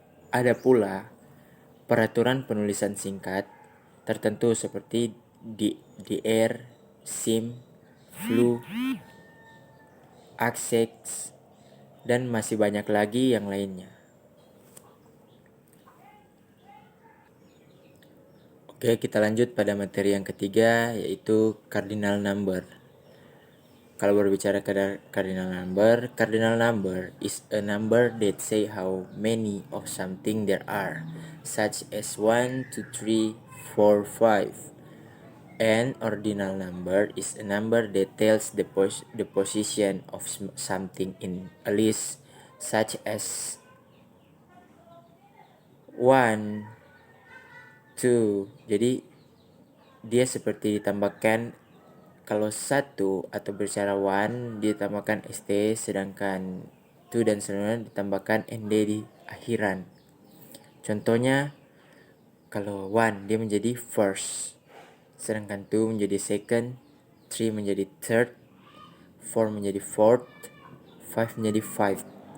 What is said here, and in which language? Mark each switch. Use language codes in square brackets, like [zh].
[id] Ada pula peraturan penulisan singkat tertentu seperti DR, sim, flu, access, dan masih banyak lagi yang lainnya. Oke, kita lanjut pada materi yang ketiga, yaitu cardinal number. Kalau berbicara [en] cardinal number is a number that say how many of something there are, such as 1, 2, 3, 4, 5. An ordinal number is a number that tells the position of something in a list, such as 1, 2. [id] Jadi dia seperti ditambahkan, kalau 1 atau berbicara 1 ditambahkan st, sedangkan 2 dan seterusnya ditambahkan nd di akhiran. Contohnya, kalau 1 dia menjadi first, sedangkan 2 menjadi second, 3 menjadi third, 4 menjadi fourth, 5 menjadi fifth.